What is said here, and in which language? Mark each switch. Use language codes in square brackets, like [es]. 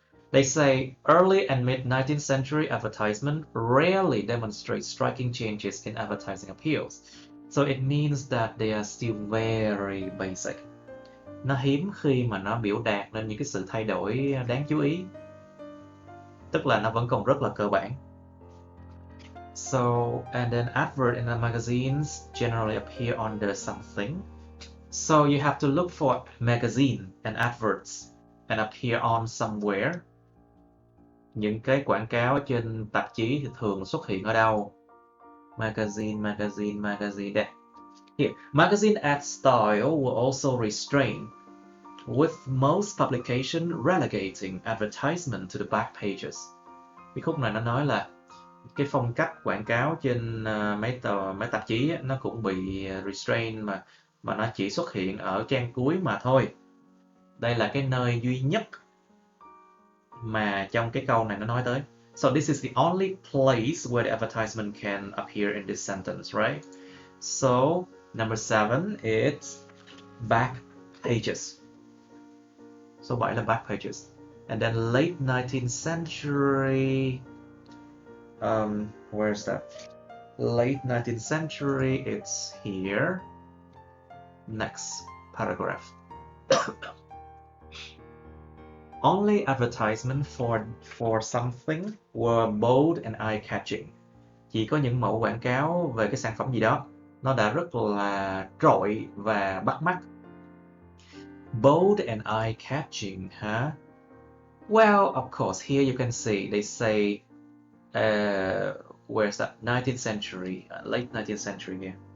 [en] They say early and mid-19th century advertisement rarely demonstrate striking changes in advertising appeals. So it means that they are still very basic. [vi] Nó hiếm khi mà nó biểu đạt lên những cái sự thay đổi đáng chú ý. Tức là nó vẫn còn rất là cơ bản. [en] So, and then advert in the magazines generally appear under something. So you have to look for magazine and adverts and appear on somewhere. [vi] Những cái quảng cáo trên tạp chí thì thường xuất hiện ở đâu? [en] Magazine [vi] đây. [en] Here, magazine ad style will also restrain. with most publication relegating advertisement to the back pages. [vi] Cái khúc này nó nói là cái phong cách quảng cáo trên mấy tạp chí ấy, nó cũng bị restrain mà nó chỉ xuất hiện ở trang cuối mà thôi. Đây là cái nơi duy nhất mà trong cái câu này nó nói tới. [en] So this is the only place where the advertisement can appear in this sentence, right? So number 7 is back pages. [vi] Số 7 là [en] back pages. And then late 19th century, where's that? Late 19th century, it's here. Next paragraph. Only advertisement for something were bold and eye-catching. [vi] Chỉ có những mẫu quảng cáo về cái sản phẩm gì đó, nó đã rất là trội và bắt mắt. [en] Bold and eye-catching, huh? Well, of course, here you can see they say, where's that? 19th century, late 19th century here.